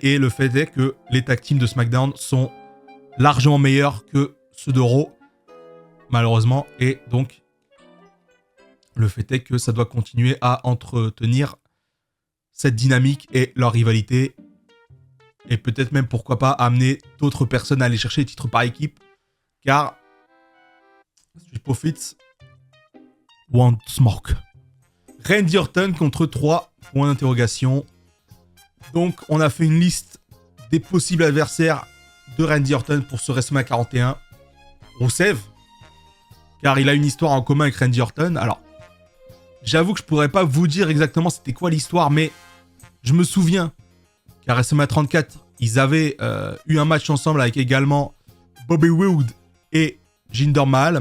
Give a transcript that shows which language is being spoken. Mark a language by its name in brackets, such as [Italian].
[French] Et le fait est que les tag teams de SmackDown sont largement meilleurs que ceux de Raw, malheureusement. Et donc, le fait est que ça doit continuer à entretenir cette dynamique et leur rivalité. Et peut-être même, pourquoi pas, amener d'autres personnes à aller chercher les titres par équipe. [English] Car Street Profits want smoke. [French] Randy Orton contre 3 points d'interrogation. Donc, on a fait une liste des possibles adversaires de Randy Orton pour ce WrestleMania 41. Rusev, car il a une histoire en commun avec Randy Orton. Alors, j'avoue que je pourrais pas vous dire exactement c'était quoi l'histoire, mais je me souviens qu'à WrestleMania 34, ils avaient eu un match ensemble avec également Bobby Roode et Jinder Mahal.